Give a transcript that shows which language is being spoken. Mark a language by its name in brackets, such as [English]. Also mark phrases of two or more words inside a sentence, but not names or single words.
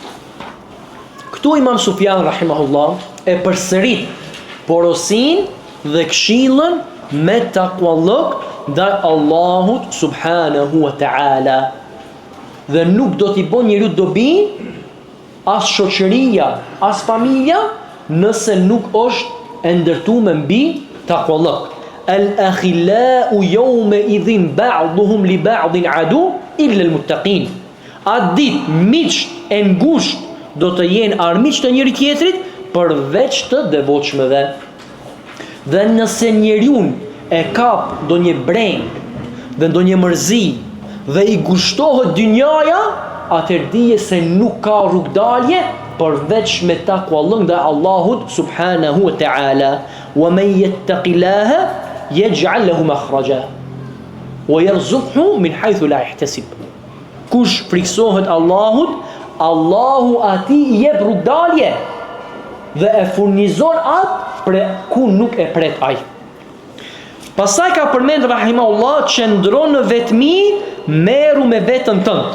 [Albanian] Këtu Imam Sufjan rahimahullah e përsërit porosin dhe këshillën me takuallok ndaj Allahut [Arabic] سبحانه وتعالى. [Albanian] Dhe nuk do t'i bën njeriu dobi as shoqëria, as familja, nëse nuk është e ndërtuar mbi takuallok. [Arabic] الأخلاء يومئذ بعضهم لبعض عدو إلا المتقين. [Albanian] Atë ditë miqt e ngushtë do të jenë armiq të njëri tjetrit përveç të devotshmëve. Dhe nëse njeriu e kap ndonjë breng dhe ndonjë mërzi dhe i gushtohet dynjaja, atëherë dije se nuk ka rrugdalje përveç me takuallok ndaj Allahut [Arabic] سبحانه وتعالى. ومن يتق الله يجعل له مخرجا ويرزقه من حيث لا يحتسب. [Albanian] Kush friksohet Allahut, Allahu ati i jep rrugdalje dhe e furnizon atë për ku nuk e pret ai. Pastaj ka përmend rahimahullah, qëndron në vetmi, merru me veten tënd.